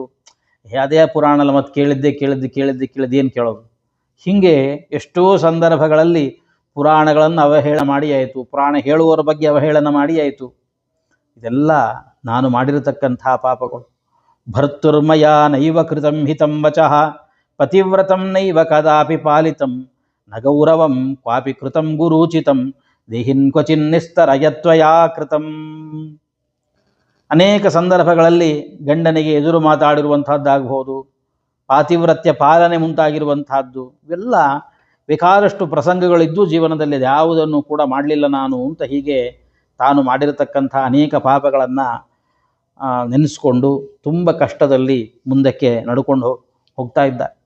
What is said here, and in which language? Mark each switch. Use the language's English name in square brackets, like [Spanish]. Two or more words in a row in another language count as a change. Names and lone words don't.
[Kannada] ಅದೇ ಪುರಾಣ ಮತ್ತು ಕೇಳಿದ್ದೆ ಏನು ಕೇಳೋದು? ಹೀಗೆ ಎಷ್ಟೋ ಸಂದರ್ಭಗಳಲ್ಲಿ ಪುರಾಣಗಳನ್ನು ಅವಹೇಳನ ಮಾಡಿ ಆಯಿತು, ಪುರಾಣ ಹೇಳುವವರ ಬಗ್ಗೆ ಅವಹೇಳನ ಮಾಡಿ ಆಯಿತು. ಇದೆಲ್ಲ ನಾನು ಮಾಡಿರತಕ್ಕಂಥ ಪಾಪಗಳು. [Sanskrit] ಭರ್ತುರ್ಮಯ ನೈವ ಕೃತಂ ಹಿತಂ ವಚಃ ಪತಿವ್ರತಂ ನೈವ ಕದಾಪಿ ಪಾಲಿತಂ ನ ಗೌರವಂ ಕ್ವಾಪಿ ಕೃತಂ ಗುರೂಚಿತಂ ದೇಹಿನ್ ಕ್ವಚಿನ್ನಿಸ್ತರಯತ್ವಯಾ ಕೃತಂ. [Kannada] ಅನೇಕ ಸಂದರ್ಭಗಳಲ್ಲಿ ಗಂಡನಿಗೆ ಎದುರು ಮಾತಾಡಿರುವಂಥದ್ದಾಗಬಹುದು, ಪಾತಿವ್ರತ್ಯ ಪಾಲನೆ ಮುಂತಾಗಿರುವಂತಹದ್ದು, ಇವೆಲ್ಲ ಬೇಕಾದಷ್ಟು ಪ್ರಸಂಗಗಳಿದ್ದು ಜೀವನದಲ್ಲಿ ಯಾವುದನ್ನು ಕೂಡ ಮಾಡಲಿಲ್ಲ ನಾನು ಅಂತ ಹೀಗೆ ತಾನು ಮಾಡಿರತಕ್ಕಂಥ ಅನೇಕ ಪಾಪಗಳನ್ನು ನೆನೆಸ್ಕೊಂಡು ತುಂಬ ಕಷ್ಟದಲ್ಲಿ ಮುಂದಕ್ಕೆ ನಡ್ಕೊಂಡು ಹೋಗ್ತಾ ಇದ್ದ.